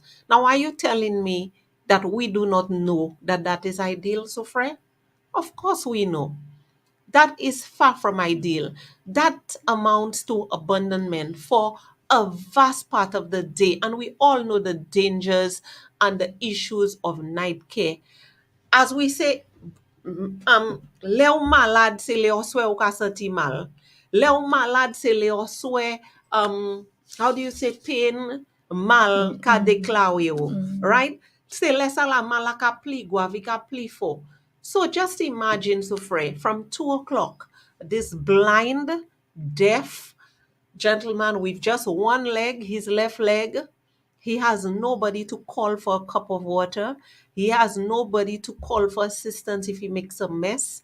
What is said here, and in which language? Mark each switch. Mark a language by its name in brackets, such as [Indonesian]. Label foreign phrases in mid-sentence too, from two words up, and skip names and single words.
[English] Now, are you telling me that we do not know that that is ideal, Sofre? Of course we know. That is far from ideal. That amounts to abandonment for a vast part of the day. And we all know the dangers and the issues of night care. As we say, [Saint Lucian Creole French] le ou malade, se le ou swe ou ka senti mal. Le ou malade, se le ou swe, [English] how do you say, pain, [Saint Lucian Creole French] mal ka deklawe ou, right? Se le sa la mal la ka pli gwa, vi ka pli fo. [English] So just imagine, Sufre, from 2 o'clock, this blind, deaf gentleman with just one leg, his left leg, he has nobody to call for a cup of water. He has nobody to call for assistance if he makes a mess.